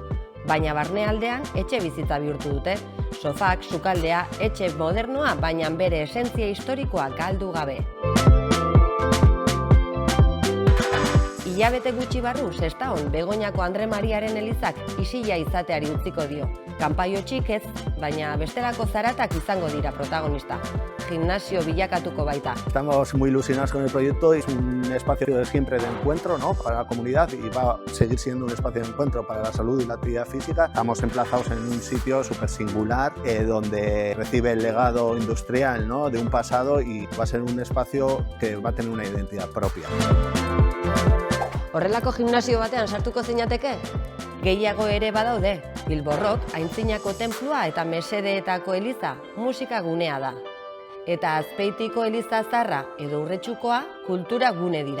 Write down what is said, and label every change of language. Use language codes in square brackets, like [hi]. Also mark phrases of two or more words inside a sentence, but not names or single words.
[eu] Baina barnealdean etxe bizitza bihurtu dute. Sofak, sukaldea, etxe modernoa, baina bere esentzia historikoa galdu gabe. Hilabete gutxi barru, Sestaon, Begoñako Andre Mariaren elizak isila izateari utziko dio. Kanpaio txik ez, baina bestelako zaratak izango dira protagonista. Gimnasio bilakatuko baita. [es] Estamos muy ilusionados con el proyecto, es un espacio de siempre de encuentro, ¿no?, para la comunidad y va a seguir siendo un espacio de encuentro para la salud y la actividad física. Estamos emplazados en un sitio súper singular donde recibe el legado industrial, ¿no?, de un pasado y va a ser un espacio que va a tener una identidad propia. [eu] Horrelako gimnasio batean sartuko zinateke? Gehiago ere badaude. Bilborrok, Aintzinako tenplua eta Mesedeetako eliza musika gunea da. Eta Azpeitiko eliza zarra edo Urretxukoa kultura gune dira.